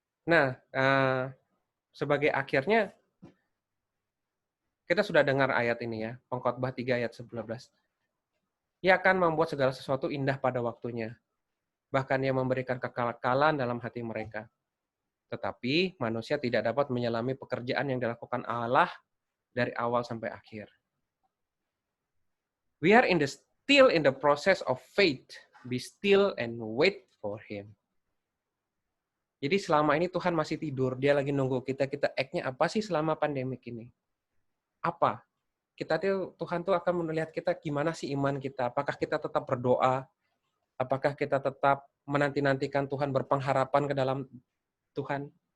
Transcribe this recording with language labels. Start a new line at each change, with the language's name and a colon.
Indonesian: Nah, sebagai akhirnya Kita sudah dengar ayat ini ya, Pengkhotbah 3 ayat 11. Ia akan membuat segala sesuatu indah pada waktunya. Bahkan ia memberikan kekekalan dalam hati mereka. Tetapi manusia tidak dapat menyelami pekerjaan yang dilakukan Allah dari awal sampai akhir.
English: We are still in the process of faith. Be still and wait for Him.
Indonesian: Jadi selama ini Tuhan masih tidur, Dia lagi nunggu kita act-nya apa sih selama pandemik ini? Apa? Tuhan tuh akan melihat kita gimana sih iman kita. Apakah kita tetap berdoa? Apakah kita tetap menanti-nantikan Tuhan, berpengharapan ke dalam Tuhan?